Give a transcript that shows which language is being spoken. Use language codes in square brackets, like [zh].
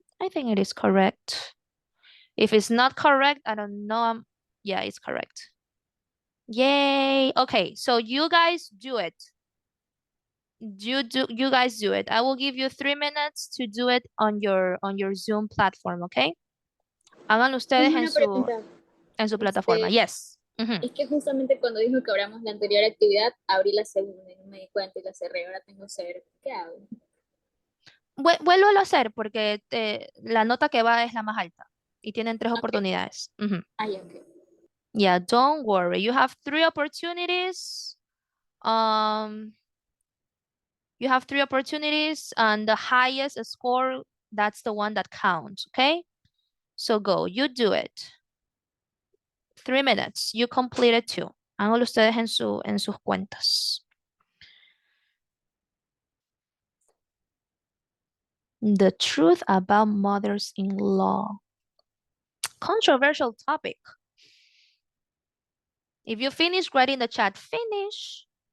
[en] I think it is correct. If it's not correct, I don't know. Yeah, it's correct. Yay. Okay, so you guys do it. You guys do it. I will give you 3 minutes to do it on your Zoom platform, okay? [es] Háganlo ustedes Tengo una pregunta. en su plataforma. Yes. Es que justamente cuando dijo que abramos la anterior actividad, abrí la segunda y no me di cuenta y la cerré. Ahora tengo cero. ¿Qué hago? Vuélvelo a hacer porque la nota que va es la más alta y tienen 3 oportunidades. Ah, ya, ok. [en] Yeah, don't worry. You have 3 opportunities. You have 3 opportunities and the highest score, that's the one that counts, okay? So go, you do it. 3 minutes, you completed 2. [es] Háganlo ustedes en sus cuentas. [en] The truth about mothers-in-law. Controversial topic. If you finish, write in the chat, finish.